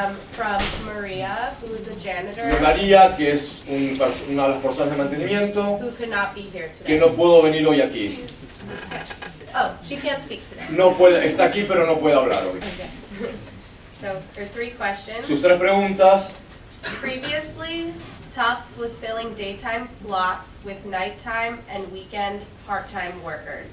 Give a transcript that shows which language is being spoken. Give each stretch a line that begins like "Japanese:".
English: From Maria, who is a janitor,
Spanish: De María, que es una de las personas de mantenimiento,
English: who could not be here today.
Spanish: que no pudo venir hoy aquí.
English: Oh, she can't speak today.
Spanish: No puede, está aquí pero no puede hablar hoy.
English: Okay. So, her 3 questions.
Spanish: Sus 3 preguntas.
English: Previously, Tufts was filling daytime slots with nighttime and weekend part-time workers.